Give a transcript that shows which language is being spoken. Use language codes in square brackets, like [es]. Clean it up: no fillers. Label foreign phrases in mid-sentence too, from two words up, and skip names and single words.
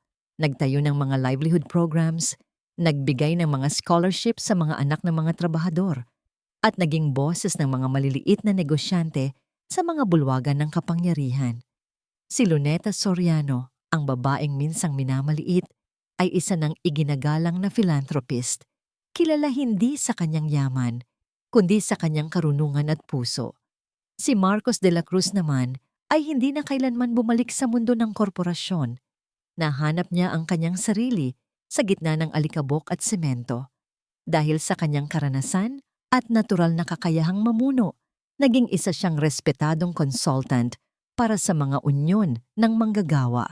[tl] Nagtayo ng mga [en] livelihood programs, [tl] nagbigay ng mga scholarships sa mga anak ng mga trabahador, at naging boses ng mga maliliit na negosyante sa mga bulwagan ng kapangyarihan. Si Luneta Soriano, ang babaeng minsang minamaliit, ay isa ng iginagalang na philanthropist, kilala hindi sa kanyang yaman, kundi sa kanyang karunungan at puso. Si Marcos de la Cruz naman ay hindi na kailanman bumalik sa mundo ng korporasyon. Nahanap niya ang kanyang sarili sa gitna ng alikabok at semento. Dahil sa kanyang karanasan at natural na kakayahang mamuno, naging isa siyang respetadong consultant para sa mga unyon ng manggagawa.